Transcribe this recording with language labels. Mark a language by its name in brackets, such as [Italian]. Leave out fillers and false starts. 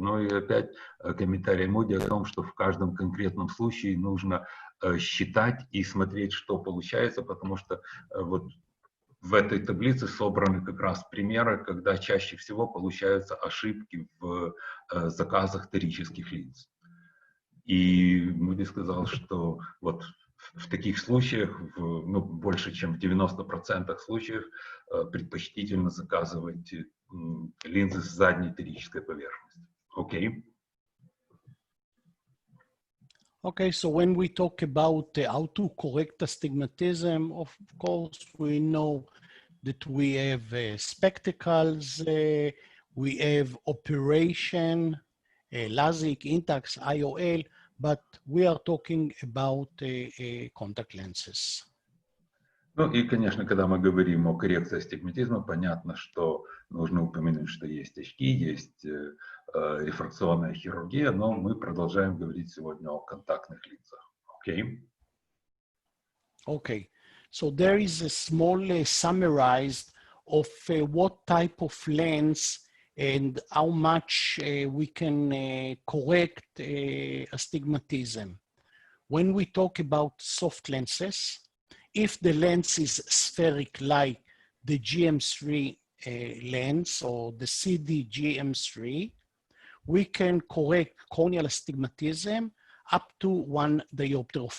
[Russian] Ну и опять комментарий Муди о том, что в каждом конкретном случае нужно считать и смотреть, что получается, потому что вот в этой таблице собраны как раз примеры, когда чаще всего получаются ошибки в заказах торических линз. И Муди сказал, что вот в таких случаях, ну, больше чем в 90% случаев, предпочтительно заказывать линзы с задней торической поверхностью. Окей. [English] Okay, so when we talk about how to correct astigmatism, of course, we know that we have spectacles, we have operation, LASIK, INTAX, IOL, but we are talking about contact lenses. [Russian] Ну и, конечно, когда мы говорим о коррекции астигматизма, понятно, что нужно упомянуть, что есть очки, есть рефракционная хирургия, но мы продолжаем говорить сегодня о контактных линзах. Окей? [English] Okay, so there is a small summarized of what type of lens and how much we can correct astigmatism. When we talk about soft lenses, if the lens is spheric like the GM3 lens or the CD GM3, we can correct corneal astigmatism up to 1 diopter.